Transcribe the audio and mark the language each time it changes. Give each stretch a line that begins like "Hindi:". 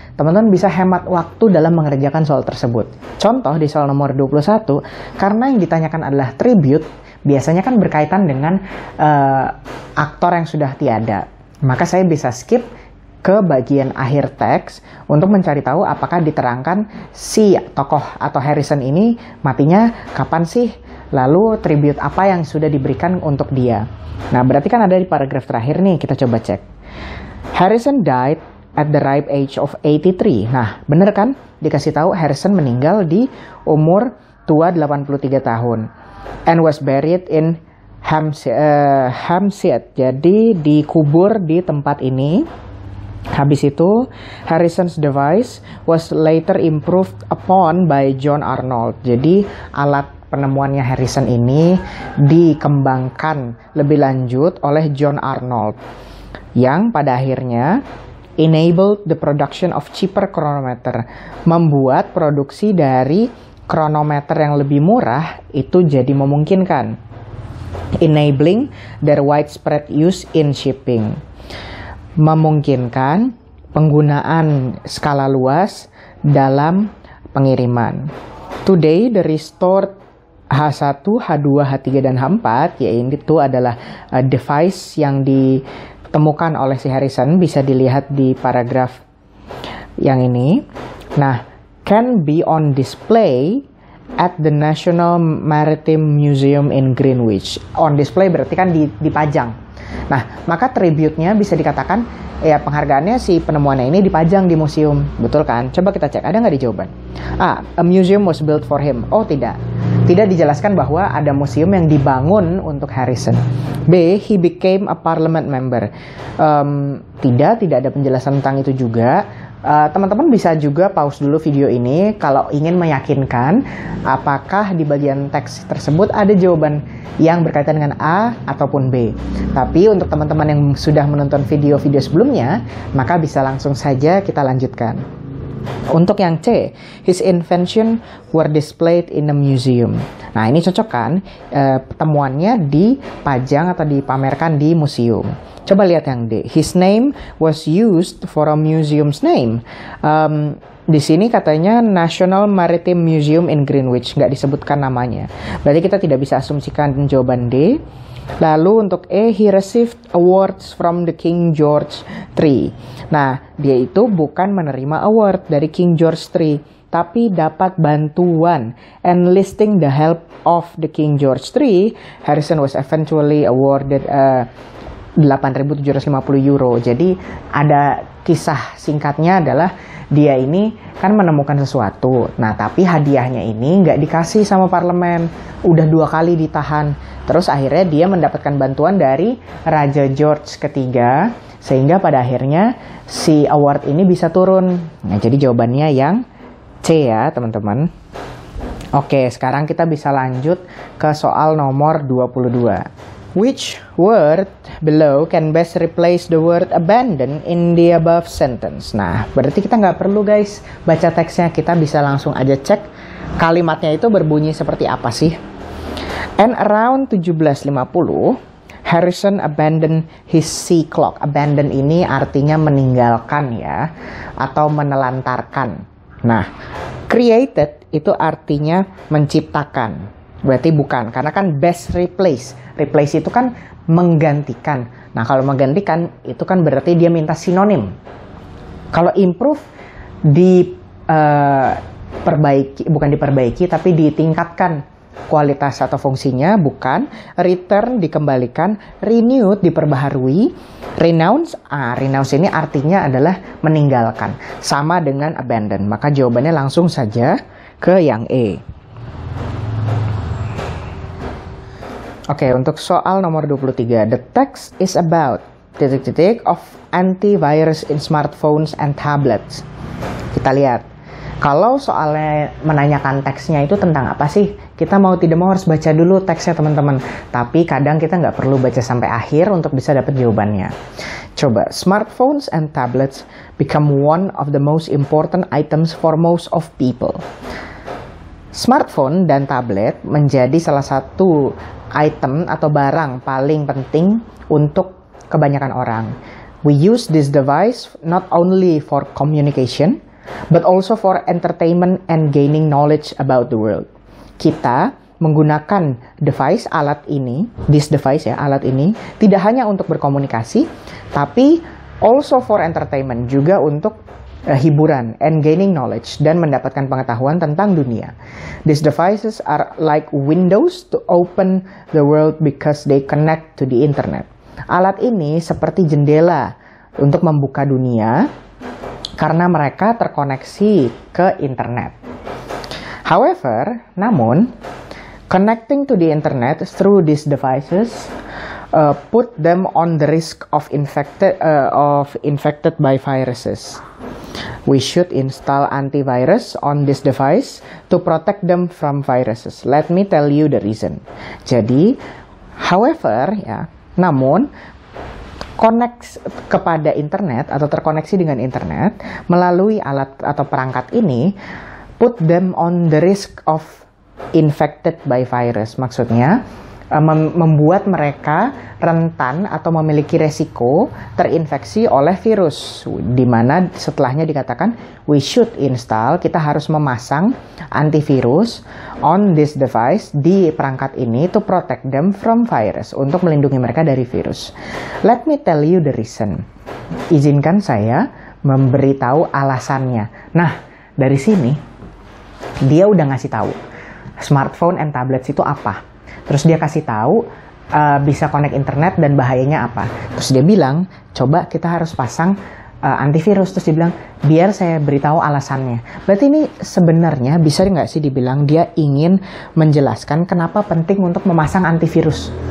Indonesian: Teman-teman bisa hemat waktu dalam mengerjakan soal tersebut. Contoh di soal nomor 21, karena yang ditanyakan adalah tribute, biasanya kan berkaitan dengan aktor yang sudah tiada. Maka saya bisa skip ke bagian akhir teks untuk mencari tahu apakah diterangkan si tokoh atau Harrison ini matinya kapan sih, lalu tribute apa yang sudah diberikan untuk dia. Nah, berarti kan ada di paragraf terakhir nih, kita coba cek.
English: Harrison died at the ripe age of 83.
Indonesian: Nah, bener kan? Dikasih tahu Harrison meninggal di umur tua 83 tahun.
English: And was buried in Hampstead.
Indonesian: Jadi dikubur di tempat ini. Habis itu,
English: Harrison's device was later improved upon by John Arnold.
Indonesian: Jadi alat penemuannya Harrison ini dikembangkan lebih lanjut oleh John Arnold, yang pada akhirnya
English: enabled the production of cheaper chronometer,
Indonesian: membuat produksi dari kronometer yang lebih murah itu jadi memungkinkan,
English: enabling their widespread use in shipping,
Indonesian: memungkinkan penggunaan skala luas dalam pengiriman.
English: Today the restored
Indonesian: H1, H2, H3, dan H4, yaitu adalah device yang ditemukan oleh si Harrison, bisa dilihat di paragraf yang ini.
English: Nah, can be on display at the National Maritime Museum in Greenwich.
Indonesian: On display berarti kan dipajang. Nah, maka tribute-nya bisa dikatakan ya penghargaannya si penemuannya ini dipajang di museum. Betul kan? Coba kita cek, ada nggak di jawaban?
English: A museum was built for him.
Indonesian: Oh, tidak. Tidak dijelaskan bahwa ada museum yang dibangun untuk Harrison.
English: B, he became a parliament member.
Indonesian: Tidak ada penjelasan tentang itu juga. Teman-teman bisa juga pause dulu video ini kalau ingin meyakinkan apakah di bagian teks tersebut ada jawaban yang berkaitan dengan A ataupun B. Tapi untuk teman-teman yang sudah menonton video-video sebelumnya, maka bisa langsung saja kita lanjutkan. Untuk yang C,
English: his invention were displayed in a museum.
Indonesian: Nah, ini cocok kan? Temuannya dipajang atau dipamerkan di museum. Coba lihat yang D.
English: His name was used for a museum's name.
Indonesian: Di sini katanya National Maritime Museum in Greenwich, nggak disebutkan namanya. Berarti kita tidak bisa asumsikan jawaban D. Lalu untuk E,
English: he received awards from the King George III.
Indonesian: Nah, dia itu bukan menerima award dari King George III, tapi dapat bantuan.
English: Enlisting the help of the King George III, Harrison was eventually awarded 8.750 euro.
Indonesian: Jadi ada kisah singkatnya adalah dia ini kan menemukan sesuatu. Nah, tapi hadiahnya ini nggak dikasih sama parlemen. Udah 2 kali ditahan. Terus akhirnya dia mendapatkan bantuan dari Raja George ketiga. Sehingga pada akhirnya si award ini bisa turun. Nah, jadi jawabannya yang C ya, teman-teman. Oke, sekarang kita bisa lanjut ke soal nomor 22.
English: Which word below can best replace the word abandon in the above sentence?
Indonesian: Nah, berarti kita nggak perlu guys baca teksnya, kita bisa langsung aja cek kalimatnya itu berbunyi seperti apa sih. And around 1750, Harrison abandoned his sea clock. Abandon ini artinya meninggalkan ya, atau menelantarkan. Nah, created itu artinya menciptakan. Berarti bukan, karena kan best replace. Replace itu kan menggantikan. Nah, kalau menggantikan itu kan berarti dia minta sinonim. Kalau improve diperbaiki, bukan diperbaiki, tapi ditingkatkan kualitas atau fungsinya, bukan. Return dikembalikan, renewed diperbaharui, renounce. Renounce ini artinya adalah meninggalkan. Sama dengan abandon. Maka jawabannya langsung saja ke yang E. Oke, untuk soal nomor 23.
English: The text is about ... of antivirus in smartphones and tablets.
Indonesian: Kita lihat. Kalau soalnya menanyakan teksnya itu tentang apa sih? Kita mau tidak mau harus baca dulu teksnya teman-teman. Tapi kadang kita nggak perlu baca sampai akhir untuk bisa dapat jawabannya. Coba,
English: smartphones and tablets become one of the most important items for most of people.
Indonesian: Smartphone dan tablet menjadi salah satu item atau barang paling penting untuk kebanyakan orang.
English: We use this device not only for communication, but also for entertainment and gaining knowledge about the world.
Indonesian: Kita menggunakan alat ini tidak hanya untuk berkomunikasi, tapi
English: also for entertainment,
Indonesian: juga untuk hiburan,
English: and gaining knowledge,
Indonesian: dan mendapatkan pengetahuan tentang dunia.
English: These devices are like windows to open the world because they connect to the internet.
Indonesian: Alat ini seperti jendela untuk membuka dunia karena mereka terkoneksi ke internet.
English: However,
Indonesian: namun,
English: connecting to the internet through these devices put them on the risk of infected by viruses. We should install antivirus on this device to protect them from viruses. Let me tell you the reason.
Indonesian: Jadi, however, ya, namun connect kepada internet atau terkoneksi dengan internet melalui alat atau perangkat ini
English: put them on the risk of infected by virus.
Indonesian: Maksudnya membuat mereka rentan atau memiliki resiko terinfeksi oleh virus, di mana setelahnya dikatakan
English: we should install,
Indonesian: kita harus memasang antivirus
English: on this device,
Indonesian: di perangkat ini,
English: to protect them from virus,
Indonesian: untuk melindungi mereka dari virus.
English: Let me tell you the reason.
Indonesian: Izinkan saya memberitahu alasannya. Nah, dari sini dia udah ngasih tahu smartphone and tablets itu apa. Terus dia kasih tahu bisa connect internet dan bahayanya apa. Terus dia bilang, coba kita harus pasang antivirus. Terus dia bilang, biar saya beritahu alasannya. Berarti ini sebenarnya bisa nggak sih dibilang dia ingin menjelaskan kenapa penting untuk memasang antivirus.